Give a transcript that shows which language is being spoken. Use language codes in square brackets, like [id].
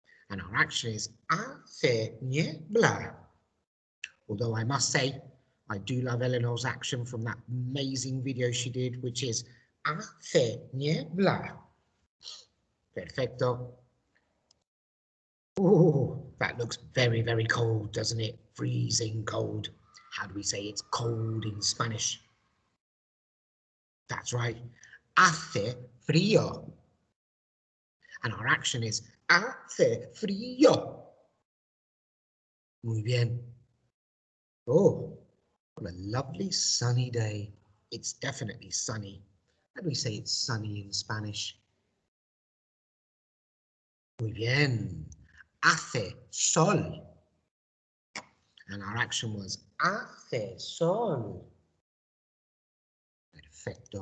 [en] And our action is [es] hace niebla. [en] Although I must say, I do love Eleanor's action from that amazing video she did, which is [es] hace niebla. Perfecto. [en] Oh, that looks very, very cold, doesn't it? Freezing cold. How do we say it's cold in Spanish? That's right. [es] Hace frío. [en] And our action is [es] hace frío. Muy bien. [en] Oh, what a lovely sunny day. It's definitely sunny. How do we say it's sunny in Spanish? [es] Muy bien. Hace sol. [en] And our action was [es] hace sol. Perfecto.